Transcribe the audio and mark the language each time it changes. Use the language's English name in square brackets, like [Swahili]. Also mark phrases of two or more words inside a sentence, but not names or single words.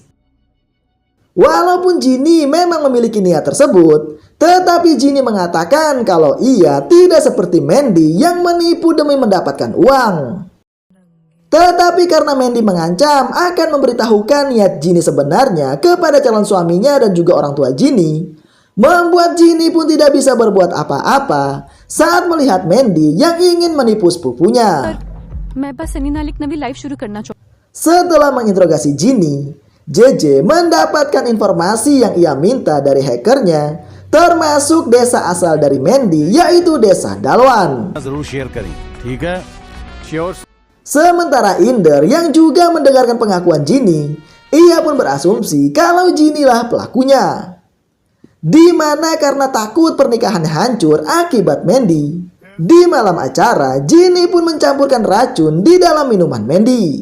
[Indonesian] Walaupun Ginny memang memiliki niat tersebut, tetapi Ginny mengatakan kalau ia tidak seperti Mandy yang menipu demi mendapatkan uang. Tetapi karena Mandy mengancam akan memberitahukan niat Ginny sebenarnya kepada calon suaminya dan juga orang tua Ginny, membuat Ginny pun tidak bisa berbuat apa-apa saat melihat Mandy yang ingin menipu sepupunya. [Hindi] मैं बस सनी नाल एक नवी लाइफ शुरू करना चाहूँ [Indonesian] Setelah menginterogasi Ginny, JJ mendapatkan informasi yang ia minta dari hackernya, termasuk desa asal dari Mandy, yaitu desa Dalwan. [Hindi] जरूर शेयर करें, ठीक है? श्योर। [Indonesian] Sementara Inder yang juga mendengarkan pengakuan Ginny, ia pun berasumsi kalau Ginny lah pelakunya. Di mana karena takut pernikahannya hancur akibat Mandy, di malam acara Ginny pun mencampurkan racun di dalam minuman Mandy.